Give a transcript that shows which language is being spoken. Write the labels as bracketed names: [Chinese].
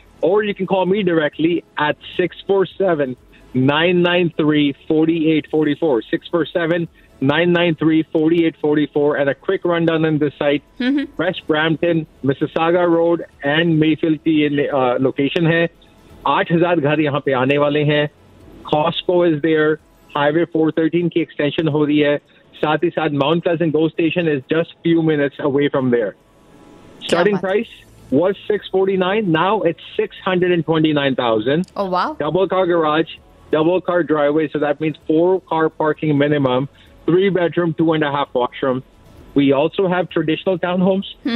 [English] Or you can call me directly at 647-993-4844. 647-993-4844. And a quick rundown on the site. West Brampton, Mississauga Road [Hindi] और [English] Mayfield T location [Hindi] है. 8,000 घर यहाँ पे आने वाले हैं. [English] Costco is there. [Hindi] Highway 413 की extension हो रही है. Saath hi saath [English] Mount Pleasant Go Station is just few minutes away from there. Starting price was 649. Now it's 629,000. Oh, wow. Double car garage, double car driveway. So that means four car parking minimum. Three bedroom, two and a half washroom. We also have traditional townhomes.